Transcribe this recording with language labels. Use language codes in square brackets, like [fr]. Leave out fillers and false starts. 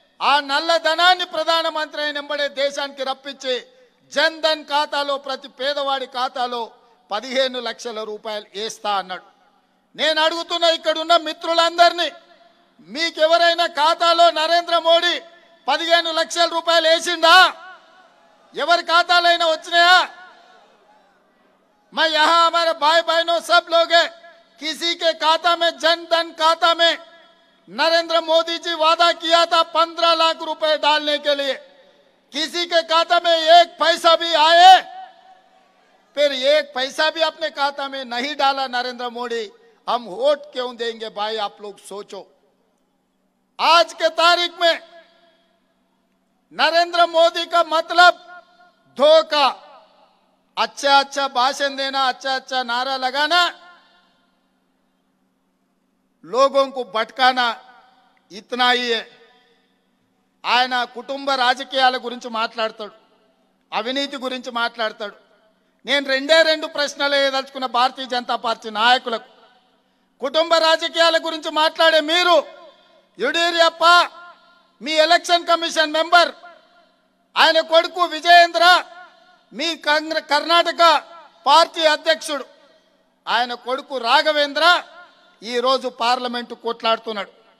[te] ఆ నల్లధనాన్ని ప్రధానమంత్రి అయినంబడే దేశానికి రప్పించి జన్ ధన్ ఖాతాలో ప్రతి పేదవాడి ఖాతాలో 15 లక్షల రూపాయలు వేస్తా అన్నాడు. నేను అడుగుతున్నా ఇక్కడున్న మిత్రులందరినీ, మీకెవరైనా ఖాతాలో నరేంద్ర మోడీ 15 లక్షల రూపాయలు వేసిండా? ఎవరి ఖాతాలైనా వచ్చినాయా? [hi] मैं यहाँ हमारे भाई बहनों सब लोग हैं, किसी के खाता में जन धन खाता में नरेंद्र मोदी जी वादा किया था 15 लाख रुपए डालने के लिए, किसी के खाता में एक पैसा भी आए? फिर एक पैसा भी अपने खाता में नहीं डाला नरेंद्र मोदी, हम वोट क्यों देंगे भाई? आप लोग सोचो। आज के तारीख में नरेंद्र मोदी का मतलब धोखा, अच्छा भाषण देना, अच्छा नारा लगाना, लोगों को भटकाना, इतना ही है. [te] ఆయన కుటుంబ రాజకీయాల గురించి మాట్లాడతాడు, అవినీతి గురించి మాట్లాడతాడు. నేను రెండు ప్రశ్నలు వేయదలుచుకున్న భారతీయ జనతా పార్టీ నాయకులకు. కుటుంబ రాజకీయాల గురించి మాట్లాడే మీరు, యడియూరప్ప మీ ఎలక్షన్ కమిషన్ మెంబర్, ఆయన కొడుకు విజయేంద్ర మీ కర్ణాటక పార్టీ అధ్యక్షుడు, ఆయన కొడుకు రాఘవేంద్ర ఈరోజు పార్లమెంటు కొట్లాడుతున్నాడు.